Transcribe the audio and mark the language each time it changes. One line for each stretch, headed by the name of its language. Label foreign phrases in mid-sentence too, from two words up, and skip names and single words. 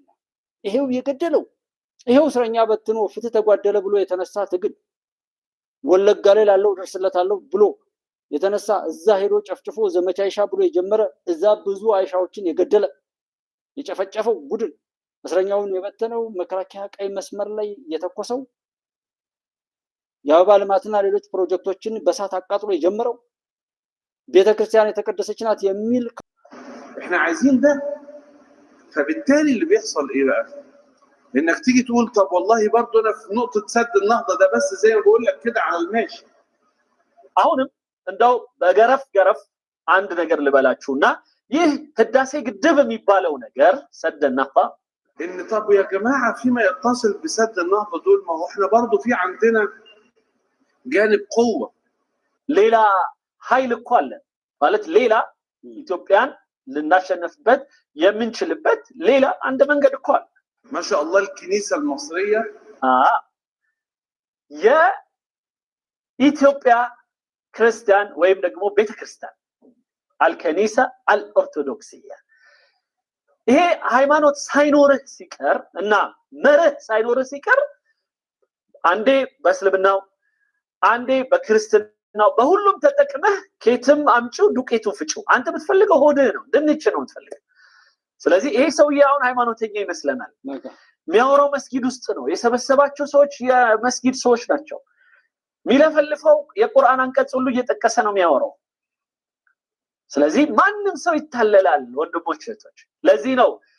Amharic: ይሄው የገደለው ይሄው እስረኛ በትኖ ፍትህ ተጓደለ ብሎ የተነሳ ትግል ወለጋ ላይ ላለው ደርስለታለሁ ብሎ የተነሳ እዛ ሄዶ ጨፍጭፎ ዘመቻ አይሻ ብሎ የጀመረ እዛ ብዙ አይሻዎችን የገደለ የጨፈጨፈው ቡድን እስረኛውን የበተነው መከላከያ ቀይ መስመር ላይ የተኮሰው የአበባ ልማትና ሌሎች ፕሮጀክቶችን በሳት አቃጥሎ የጀመረው ቤተክርስቲያን የተቀደሰች ናት የሚል
Arabic: احنا عايزين ده. فبالتالي اللي بيحصل ايه بقى؟ انك تيجي تقول طب والله برضه انا في نقطه سد النهضه ده بس زي ما بقول لك كده على الماشي.
Amharic: አሁንም እንደው በገረፍ አንድ ነገር ልበላችሁና ይህ ህዳሴ ግድብ የሚባለው ነገር
Arabic: سد النهضه ان طب يا جماعه فيما يتصل بسد النهضه دول ما هو احنا برضه في عندنا جانب قوه
Amharic: ሌላ ኃይል እኮ አለ ማለት ሌላ ኢትዮጵያን ልናሸንፍበት የምንችልበት ሌላ አንድ መንገድ እኮ አለ።
Arabic: ما شاء الله الكنيسه المصريه
Amharic: የኢትዮጵያ ክርስቲያን ወይም ደግሞ ቤተክርስቲያን
Arabic: الكنيسة الأرثوذكسية
Amharic: ይሄ ሃይማኖት ሳይኖርህ ሲቀር እና መርህ ሳይኖርህ ሲቀር አንዴ በእስልምናው አንዴ በክርስትናው በሁሉም ተጠቅመህ ኬትም አምጪው ዱቄቱን ፍጪው አንተ የምትፈልገው ሆድህ ነው ድንች ነው የምትፈልገው። ስለዚህ ይሄ ሰውዬ አሁን ሃይማኖተኛ ይመስለናል። የሚያወራው መስጊድ ውስጥ ነው የሰበሰባቸው ሰዎች የመስጊድ ሰዎች ናቸው። የሚለፈልፈው የቁርአን አንቀጽ ሁሉ እየጠቀሰ ነው የሚያወራው። ስለዚህ ማንም ሰው ይታለላል ወንድሞች እህቶች። ለዚህ ነው